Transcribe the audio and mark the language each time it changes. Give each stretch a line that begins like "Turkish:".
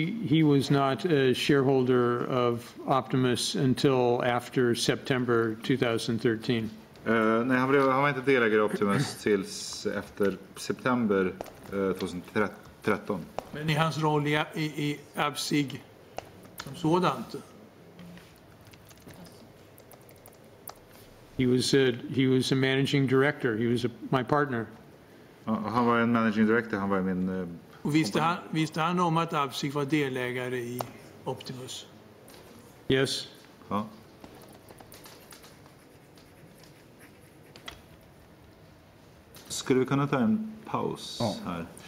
English: He was not a shareholder of Optimus until after September 2013.
Swedish: Nej, han var inte delägare i Optimus tills efter september 2013. Men i hans roll i Absig som sådant?
English: He was a managing director. He was my partner.
Swedish: Han var en managing director, han var min... Och visste han om att Absig var delägare i Optimus?
English: Yes.
Swedish: Ja. Skulle vi kunna ta en paus här?